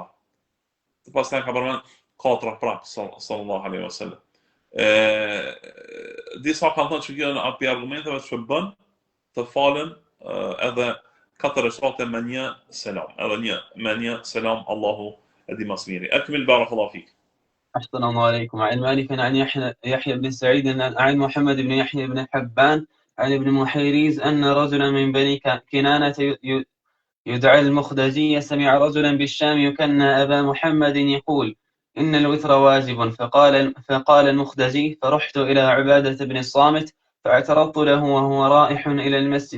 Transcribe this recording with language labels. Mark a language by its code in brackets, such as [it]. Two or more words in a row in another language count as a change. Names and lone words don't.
[sq] Pastaj ka përmend 4 prap [ar] صلى الله عليه وسلم. [sq] Disa kanë thënë që kjo në api argumenteve që bën të falen edhe 4 recate me një selam, me një selam, Allahu e di mas miri. [ar] أكمل بارك الله فيك. أحسن الله عليكم. عن مالك عن يحيى بن سعيد عن محمد بن يحيى بن حبان عن ابن محيريز أن رجلا من بني كنانة يدعى المخدجي سمع رجلا بالشام يكنى أبا محمد يقول إن الوتر واجب، فقال المخدجي فرحت إلى عبادة بن الصامت فاعترضت له وهو رائح إلى المسجد